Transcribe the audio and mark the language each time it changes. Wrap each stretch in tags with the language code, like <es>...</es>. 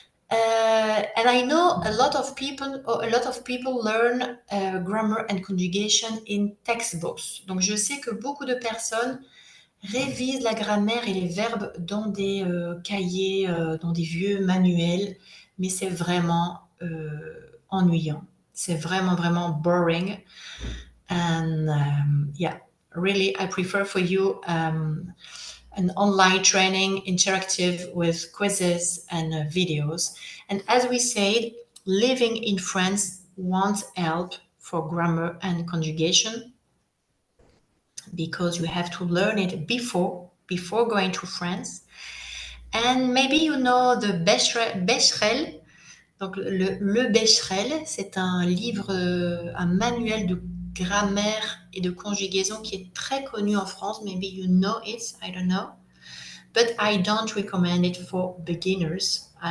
<en>And I know a lot of people learn grammar and conjugation in textbooks.</en> <fr>Donc, je sais que beaucoup de personnes révisent la grammaire et les verbes dans des cahiers, dans des vieux manuels, mais c'est vraiment ennuyant. C'est vraiment, vraiment boring.</fr> <en>And yeah, really, I prefer for you an online training, interactive with quizzes and videos. And as we said, living in France wants help for grammar and conjugation because you have to learn it before going to France. And maybe you know the Becherel.</en> <fr>Donc le Becherel, c'est un livre, un manuel de grammaire et de conjugaison qui est très connu en France.</fr> <en>Maybe you know it, I don't know. But I don't recommend it for beginners.</en>